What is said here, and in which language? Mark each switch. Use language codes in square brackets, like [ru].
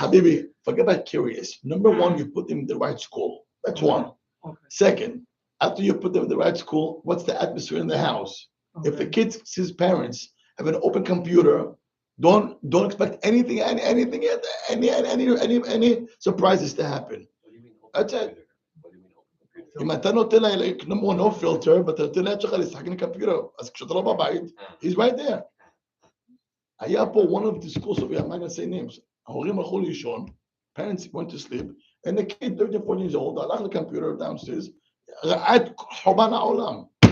[en] Habibi, forget about curious. Number one, you put them in the right school. That's one. Okay. Second, after you put them in the right school, what's the atmosphere in the house? Okay. If the kid sees parents have an open computer, don't expect anything, any surprises to happen. That's it. [he] אם אתה נותן לה, [en] number one, no filter, but [he] אתה נותן לה שלך לשחק עם computer, אז כשאתה לא בבית, [en] he's right there. [he] היה פה [en] one of the schools, I'm not going to say names, [he] ההורים הלכו לישון, [en] parents went to sleep, and the kid, 13, 14 years old, [he] הלך לקומפיוטר [en] downstairs, [he] ראה את חורבן העולם.